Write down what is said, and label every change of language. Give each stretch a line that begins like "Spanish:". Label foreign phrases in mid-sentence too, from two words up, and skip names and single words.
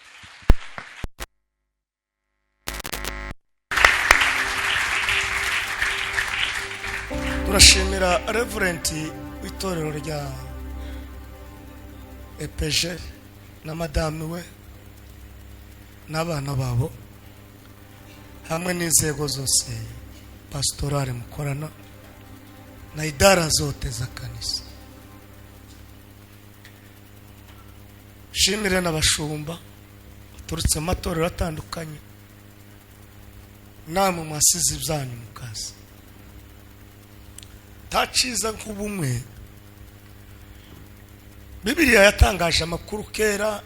Kinyarwanda: Turashimira Reverend w'itorero rya EPG na madame we n'abana babo hamwe n'inzego zose pastorale mukorana na
Swahili: idara zote za kanisa.
Kinyarwanda: Shimire n'abashumba turutse amatorero atandukanye namwe mwasize ibyanyu mu kazi. Taciza nk'ubumwe. Bibiliya yatangaje amakuru kera.